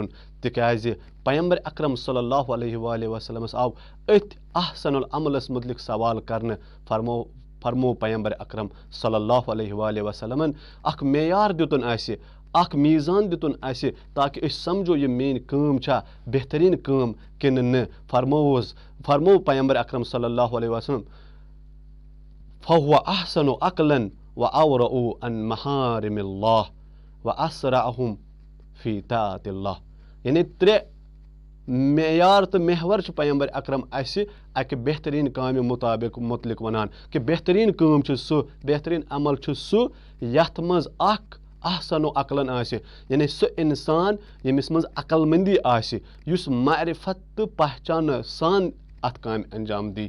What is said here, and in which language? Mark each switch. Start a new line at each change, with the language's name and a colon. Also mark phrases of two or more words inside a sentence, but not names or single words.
Kashmiri: تِکیٛازِ پیغمبر اکرم
Arabic: صلی اللہ علیہ وسلمس
Kashmiri: آو أتھۍ
Arabic: احسن العملس
Kashmiri: متعلق سوال کرنہٕ فرمو پیغمبر اکرم
Arabic: صلی اللہ علیہ وسلمن
Kashmiri: اکھ معیار دِتُن اسہِ اکھ میٖزان دِتُن اسہِ تاکہِ أسۍ سمجھو یہِ میٲنۍ کٲم چھا بہتریٖن کٲم کِنہٕ نہٕ.
Arabic: فرمو پیغمبر اکرم صلی اللہ علیہ وسلم فہو احسن عقلا واورع عن محارم اللہ واسرعہم فی طاعۃ اللہ.
Kashmiri: یعنی 3 معیار تہٕ محور چھِ پیغمبر اکرم اسہِ اکہِ بہتریٖن کامہِ متعلق ونان کہِ بہتریٖن کٲم چھِ سُہ بہتریٖن عمل چھُ سُہ یتھ منٛز اکھ
Arabic: احسن و عقلن
Kashmiri: آسہِ یعنی سُہ انسان ییٚمِس منٛز عقل مندی آسہِ یُس معرفت تہٕ پہچانہٕ سان اتھ کامہِ انجام دی.